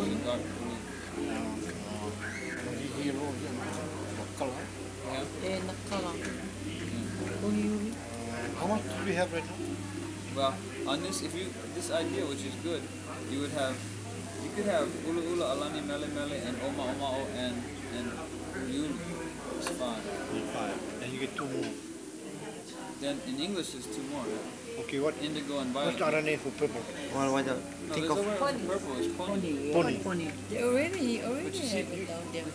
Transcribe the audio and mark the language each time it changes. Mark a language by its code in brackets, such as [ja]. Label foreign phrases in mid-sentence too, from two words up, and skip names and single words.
[en] dark blue. Yeah. How much do we have right now? Well, on this, this idea, which is good, you could have [haw] ula ula, alani, mele mele, and oma oma o, [en] and yuli. It's 5. 5. And you get 2 more. Then in English, there's 2 more. Right? Okay, what? Indigo and What's violet. the other name for purple? Well, why the, No, think there's a of word for purple. It's pony. Pony. They already But you see, have it down there.